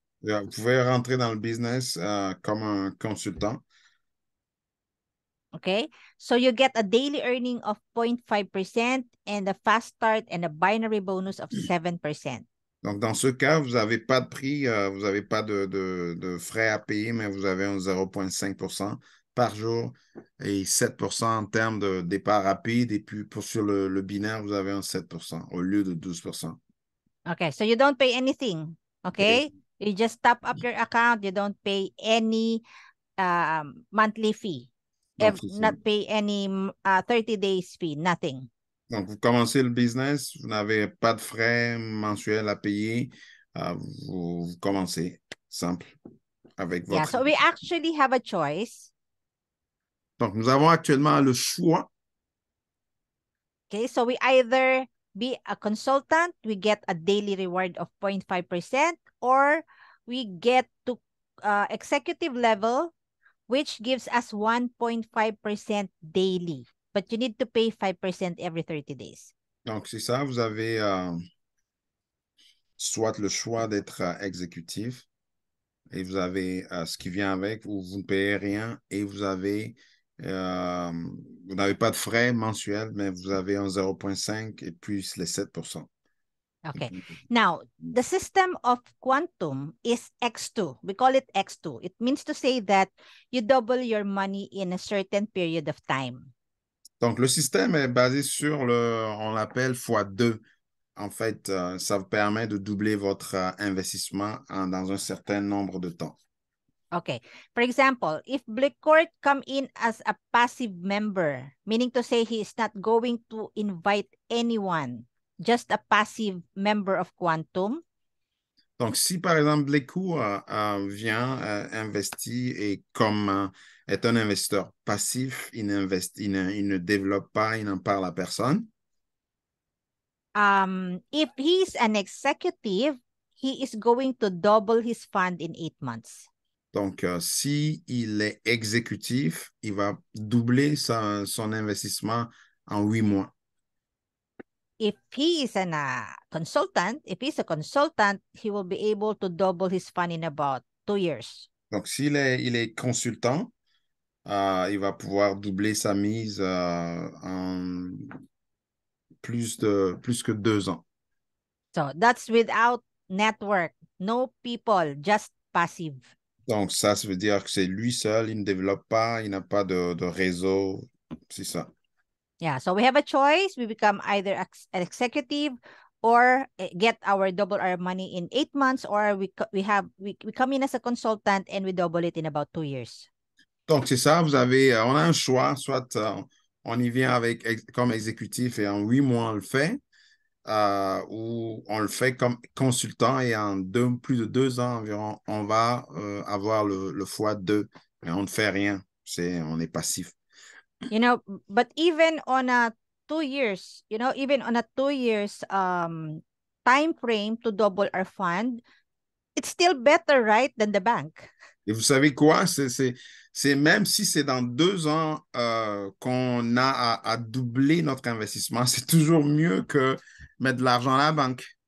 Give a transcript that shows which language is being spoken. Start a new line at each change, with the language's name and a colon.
French: vous pouvez rentrer dans le business comme un consultant.
English: Okay, so you get a daily earning of 0.5% and a fast start and a binary bonus of 7%.
French: Donc, dans ce cas, vous n'avez pas de prix, vous n'avez pas de frais à payer, mais vous avez un 0,5% par jour et 7% en termes de départ rapide. Et puis, sur le binaire, vous avez un 7% au lieu de 12%.
English: Okay, so you don't pay anything. Okay, you just top up your account. You don't pay any monthly fee.
French: Donc,
English: Not pay any 30 days fee, nothing.
French: Donc, vous commencez le business, vous n'avez pas de frais mensuels à payer, vous commencez simple avec
English: Yeah,
French: votre...
English: so we actually have a choice.
French: Donc, nous avons actuellement le choix.
English: Okay, so we either be a consultant, we get a daily reward of 0.5%, or we get to executive level, which gives us 1.5% daily. But you need to pay 5% every 30 days.
French: Donc, c'est ça, vous avez soit le choix d'être exécutif et vous avez ce qui vient avec, où vous ne payez rien et vous n'avez pas de frais mensuels, mais vous avez un 0,5 et plus les 7%.
English: Okay. Now, the system of quantum is X2. We call it X2. It means to say that you double your money in a certain period of time.
French: Donc, le système est basé sur on l'appelle x2. En fait, ça vous permet de doubler votre investissement dans un certain nombre de temps.
English: Okay. For example, if Blackcourt come in as a passive member, meaning to say he is not going to invite anyone, just a passive member of Quantum.
French: Donc, si par exemple Bleku vient investir et comme est un investisseur passif, il ne développe pas, il n'en parle à personne.
English: If he's an executive, he is going to double his fund in 8 months.
French: Donc, si il est exécutif, il va doubler son investissement en 8 mois.
English: If he is consultant, if he's a consultant, he will be able to double his fund in about 2 years.
French: Donc, s'il est consultant, il va pouvoir doubler sa mise en plus que 2 ans.
English: So that's without network, no people, just passive.
French: Donc, ça veut dire que c'est lui seul, il ne développe pas, il n'a pas de réseau, c'est ça.
English: Yeah, so we have a choice. We become either an executive or get double our money in 8 months, or we come in as a consultant and we double it in about 2 years.
French: Donc, c'est ça, on a un choix, soit on y vient comme exécutif et en 8 mois, on le fait, ou on le fait comme consultant et en plus de 2 ans environ, on va avoir le x2, mais on ne fait rien, on est passif.
English: But even on a 2 years, even on a 2 years time frame to double our fund, it's still better, right, than the bank.
French: Et vous savez quoi? C'est même si c'est dans 2 ans qu'on a à doubler notre investissement, c'est toujours mieux que mettre de l'argent à la banque.